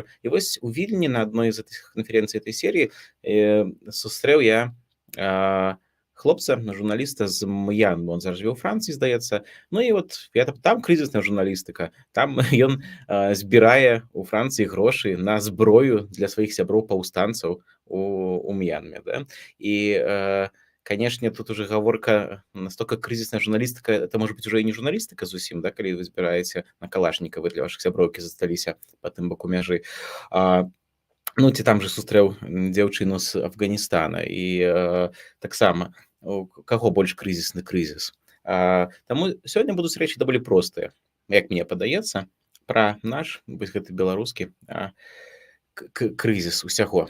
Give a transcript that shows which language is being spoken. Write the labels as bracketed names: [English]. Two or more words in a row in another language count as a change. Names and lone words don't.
[Belarusian] І вось у Вільні на адной з гэтых канферэнцый этой серыі сустрэў я хлопца, журналіста з Мьянмы. Он зараз жыве ў Францыі, здаецца. І вот там крызісная журналістыка. Там ён збірае у Францыі грошы на зброю для сваіх сяброў-паўстанцаў у Мьянме. Да? І [Russian] конечно, тут уже [Belarusian] гаворка [Russian] настолько кризисная журналистика, это может быть уже и не журналистика [Belarusian] зусім, да, калі вы збіраеце на калашнікавы для ваших сяброўкі засталіся па тым баку мяжы. Ці там же сустрэў дзяўчыну з Афганістана, і таксама каго больш крызісны крызіс. Таму сёння будуць рэчы даволі простыя, як мне падаецца, пра наш гэты беларускі крызіс усяго.